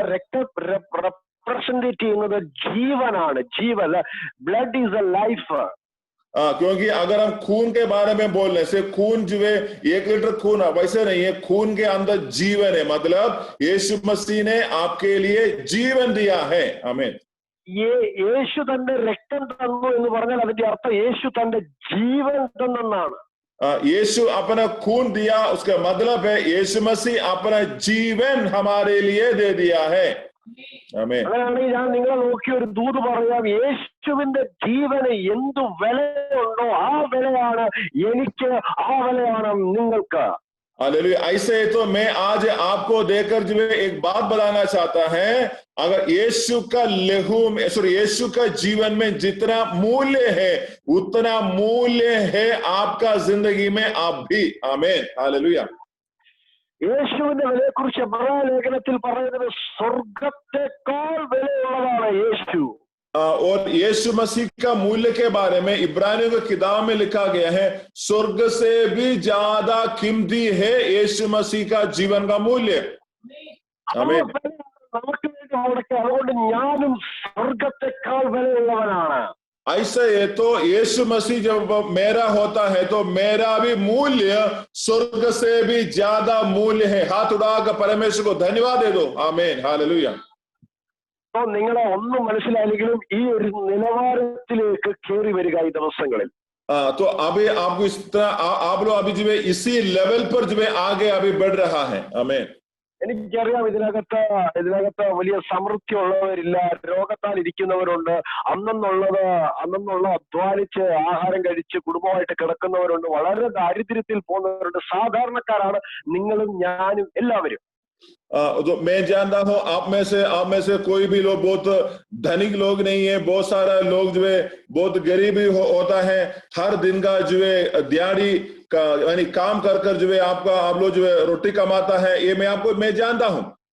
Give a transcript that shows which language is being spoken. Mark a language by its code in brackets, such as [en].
[ml] രക്തം റെപ്രസെന്റ് ചെയ്യുന്നത് ജീവനാണ്, ജീവൻ. [en] Blood is a life. [hi] क्योंकि अगर हम खून के बारे में बोल रहे हैं, खून जो है 1 लीटर खून, वैसे नहीं है, खून के अंदर जीवन है, मतलब यीशु मसीह ने आपके लिए जीवन दिया है. आमीन. [ml] യേശു തന്റെ രക്തം തന്നു എന്ന് പറഞ്ഞാൽ അതിന്റെ അർത്ഥം യേശു തന്റെ ജീവൻ തന്നെന്നാണ്. [hi] यीशु अपना खून दिया, उसका मतलब है यीशु मसीह अपना जीवन हमारे लिए दे दिया है. [ml] അങ്ങനെയാണെങ്കിൽ ഞാൻ നിങ്ങളെ നോക്കി ഒരു ദൂത് പറയാം. യേശുവിന്റെ ജീവന് എന്തു വിലയുണ്ടോ ആ വിലയാണ് എനിക്ക്, ആ വിലയാണ് നിങ്ങൾക്ക്. [hi] हालेलुया. ऐसे तो मैं आज आपको देखकर जो है एक बात बताना चाहता है, अगर यीशु का लहू में, यीशु का जीवन में जितना मूल्य है उतना मूल्य है आपका जिंदगी में आप भी. आमीन. हालेलुया. [ml] യേശുവിന്റെ വിലയെ കുറിച്ച് എബ്രായ ലേഖനത്തിൽ പറയുന്നത് സ്വർഗത്തെക്കാൾ വിലയുള്ളതാണ് യേശു. [hi] और यीशु मसीह का मूल्य के बारे में इब्रानियों की किताब में लिखा गया है, स्वर्ग से भी ज्यादा कीमती है यीशु मसीह का जीवन का मूल्य. आमीन. [ml] നമുക്ക് വേണ്ടി മുടക്കി, അതുകൊണ്ട് ഞാനും സ്വർഗത്തെക്കാൾ വിലയുള്ളവനാണ്. [hi] ऐसा है तो यीशु मसीह जब मेरा होता है तो मेरा भी मूल्य स्वर्ग से भी ज्यादा मूल्य है। हाथ उड़ाकर परमेश्वर को धन्यवाद दे दो। आमीन, हालेलुया। [ml] അപ്പൊ നിങ്ങളെ ഒന്നും മനസ്സിലായില്ലെങ്കിലും ഈ ഒരു നിലവാരത്തിലേക്ക് കയറി വരിക ഈ ദിവസങ്ങളിൽ. [hi] तो अभी आपको इस तरह आप लोग अभी जो है इसी लेवल पर जो है आगे अभी बढ़ रहा है। आमीन। [ml] എനിക്കറിയാം ഇതിനകത്ത് വലിയ സമൃദ്ധി ഉള്ളവരില്ല, രോഗത്താൽ ഇരിക്കുന്നവരുണ്ട്, അന്നുള്ള അധ്വാനിച്ച് ആഹാരം കഴിച്ച് കുടുംബമായിട്ട് കിടക്കുന്നവരുണ്ട്, വളരെ ദാരിദ്ര്യത്തിൽ പോകുന്നവരുണ്ട്. സാധാരണക്കാരാണ് നിങ്ങളും ഞാനും എല്ലാവരും. [hi] तो मैं जानता हूँ आप में से कोई भी लोग बहुत धनिक लोग नहीं है, बहुत सारा लोग जो है बहुत गरीबी होता है। हर दिन का जो है दिहाड़ी का यानी काम कर जो है आप लोग जो है रोटी कमाता है, ये मैं जानता हूँ।